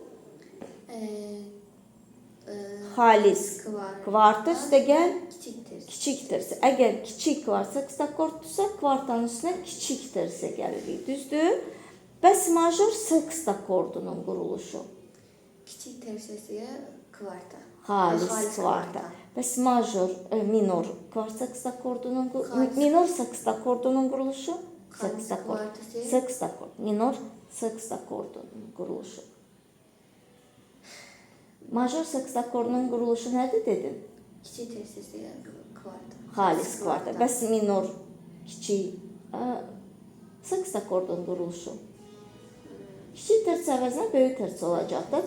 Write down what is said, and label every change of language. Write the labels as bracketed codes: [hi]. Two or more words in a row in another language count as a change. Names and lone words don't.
[az] Xalis kvarta üstəgəl kiçik tersiya. Əgər kiçik kvart sekstakorddursa, kvartanın üstünə kiçik tersiya gəlirik. Düzdür? Bəs major sekstakordunun quruluşu? Kiçik tersiya, kvarta. Xalis kvarta. Bəs major, minor kvart sekstakordunun minor sekstakordunun quruluşu? Sekstakord. Sekstakord. Minor sekstakordunun quruluşu. Major sekstakordunun quruluşu nədir dedin? Kiçik tersiya, kvarta. Xalis kvarta. Bəs minor, kiçik sekstakordun quruluşu? Kiçik tersiya əvəzinə böyük tersiya olacaq da.